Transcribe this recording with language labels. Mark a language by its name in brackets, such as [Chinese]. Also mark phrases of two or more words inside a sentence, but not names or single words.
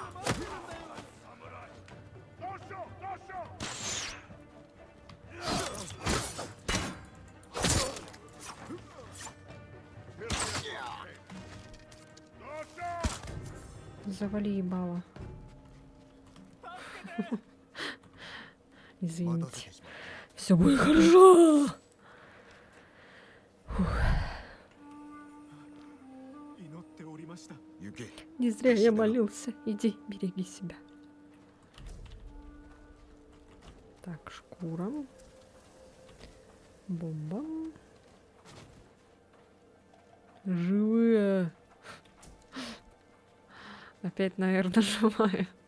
[Russian] Завали ебало. [Japanese] 待たせ [Russian] Извините. [Japanese] てしまっ [Russian] Все будет хорошо. [Japanese] 祈っておりました。た。行け。 [Russian] Не зря я молился. Иди, береги себя. Так, шкура. Бомба. Живые. Опять, наверное, живая.